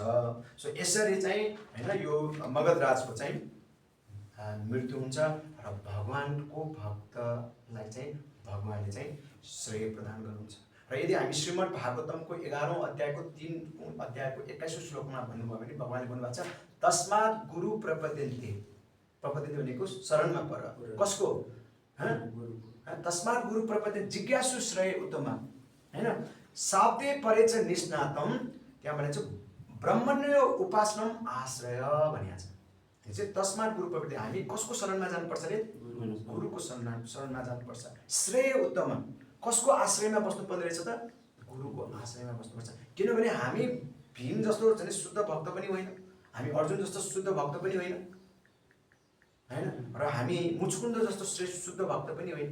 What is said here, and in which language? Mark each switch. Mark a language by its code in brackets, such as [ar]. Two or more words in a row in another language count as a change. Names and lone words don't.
[ne] सो यसरी चाहिँ होइन यो मगध राजको चाहिँ मृत्यु हुन्छ र भगवानको भक्तलाई चाहिँ भगवानले चाहिँ श्रेय प्रदान गर्नुहुन्छ। र यदि हामी श्रीमद् भागवतमको 11औं अध्यायको 3 अध्यायको 21औं श्लोकमा भन्नुभयो भने भगवानले भन्नुभएको छ [sa] तस्मात् गुरु प्रपद्यन्ते [ne] भनेको शरणमा पर, कसको [sa] तस्मात् गुरु प्रपद्यन्ते जिज्ञासु श्रेय उत्तम [ne] होइन। [sa] शाब्दे परेच निष्णातम, [ne] त्यहाँ भनेको ब्रह्मण्य उपासनम आश्रय भनिएको छ। त्यो चाहिँ [sa] तस्मात् गुरु प्रपद्यन्ते, [ne] हामी कसको शरणमा जानुपर्छ अरे, गुरुको शरणमा जानुपर्छ। [sa] श्रेय उत्तम, [ne] कसको आश्रयमा बस्नुपर्ने रहेछ त, गुरुको आश्रयमा बस्नुपर्छ। किनभने हामी भीम जस्तो झन् शुद्ध भक्त पनि होइन, हामी अर्जुन जस्तो शुद्ध भक्त पनि होइन होइन, र हामी मुचुकुन्द जस्तो श्रेष्ठ शुद्ध भक्त पनि होइन।